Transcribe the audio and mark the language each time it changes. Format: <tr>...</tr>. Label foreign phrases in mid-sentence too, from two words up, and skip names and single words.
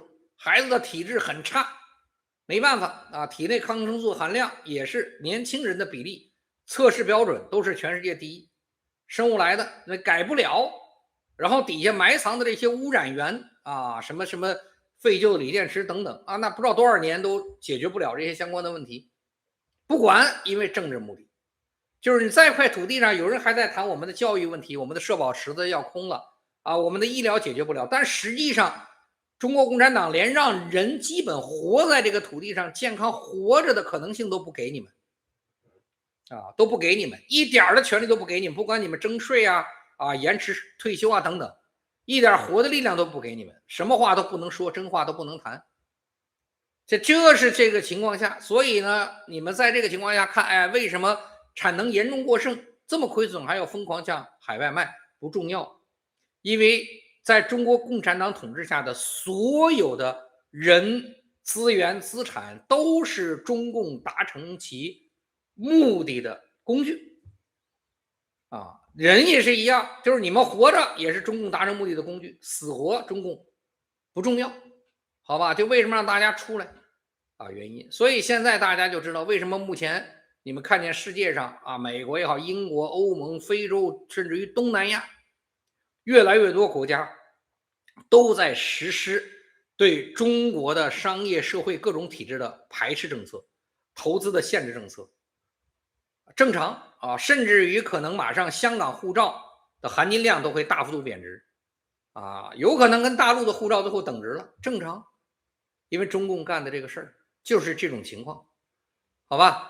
<zh>孩子的體質很差，沒辦法體內抗生素含量也是年輕人的比例，測試標準都是全世界第一，生物來的那改不了，然後底下埋藏的這些污染源什麼什麼廢舊的鋰電池等等那不知道多少年都解決不了這些相關的問題，不管，因為政治目的。就是你在一塊土地上，有人還在谈我们的教育問題，我們的社保池子要空了啊，我們的醫療解決不了。但實際上，中國共產黨連讓人基本活在這個土地上健康活着的可能性都不給你們啊，都不給你們，一點的權利都不給你們，不管你們徵稅啊、延遲退休啊等等，一點活的力量都不給你們，什麼話都不能說，真話都不能談。這是这個情況下，所以呢，你們在這個情況下看，哎，為什麼產能嚴重過剩，這麼虧損還要瘋狂向海外賣？不重要，因為在中國共產黨統治下的所有的人、資源、資產都是中共達成其目的的工具啊，人也是一樣，就是你們活着也是中共達成目的的工具，死活中共不重要，好吧？就為什麼讓大家出來啊？原因，所以現在大家就知道為什麼目前你們看見世界上啊，美国也好，英國、歐盟、非洲，甚至於東南亞，越來越多國家都在實施對中國的商業社會各種體制的排斥政策、投資的限制政策。正常啊，甚至於可能馬上香港護照的含金量都會大幅度貶值啊，有可能跟大陸的護照最後等值了，正常，因為中共幹的這個事兒就是這種情況，好吧？</zh>